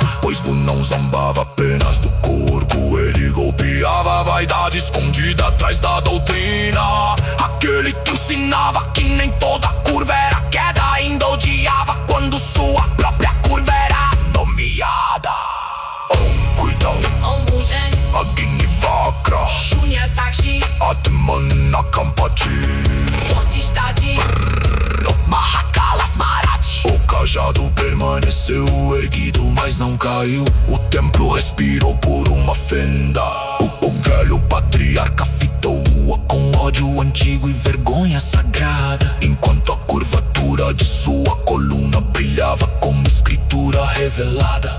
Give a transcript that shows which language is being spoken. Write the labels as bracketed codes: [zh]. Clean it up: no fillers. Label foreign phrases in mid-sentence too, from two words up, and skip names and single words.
[pt] Pois Vu não zombava apenas do corpo, ele golpeava a vaidade escondida atrás da doutrina. Aquele que ensinava que nem toda curva era queda, ainda odiava quando sua própria curva era nomeada. [sa] Om Kuidam Om Bhujan Agnivakra Shunya Sakshi Atmana Kampati Fortistati Mahakala Smarati. [pt] O cajado permaneceu erguido, mas não caiu. O templo respirou por uma fenda. O velho patriarca fitou-a com ódio antigo e vergonha sagrada, enquanto a curvatura de sua coluna brilhava como escritura revelada.